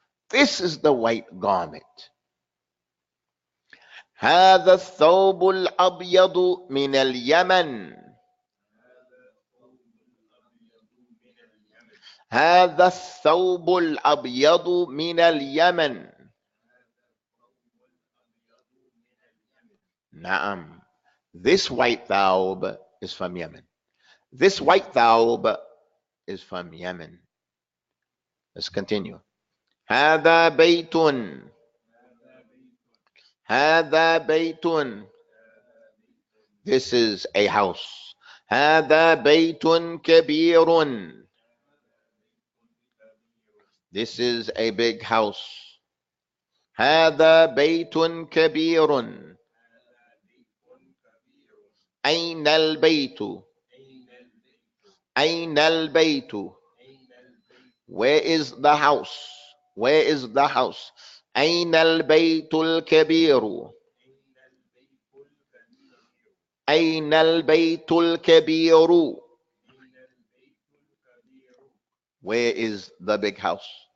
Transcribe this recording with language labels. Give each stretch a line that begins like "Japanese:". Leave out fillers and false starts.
English: This is the white garment.
Arabic: هذا الثوب الأبيض من اليمن. هذا الثوب الأبيض من اليمن. نعم.
English: This white thawb is from Yemen. This white thawb is from Yemen. Let's continue.
Arabic: هذا بيت. هذا بيت.
English: This is a house.
Arabic: هذا بيت كبير.
English: This is a big house.
Arabic: هذا بيت كبير. أين البيت؟ أين البيت؟
English: Where is the house? Where is the house?
Arabic: أين البيت الكبير؟ أين البيت الكبير؟
English: Where is the big house?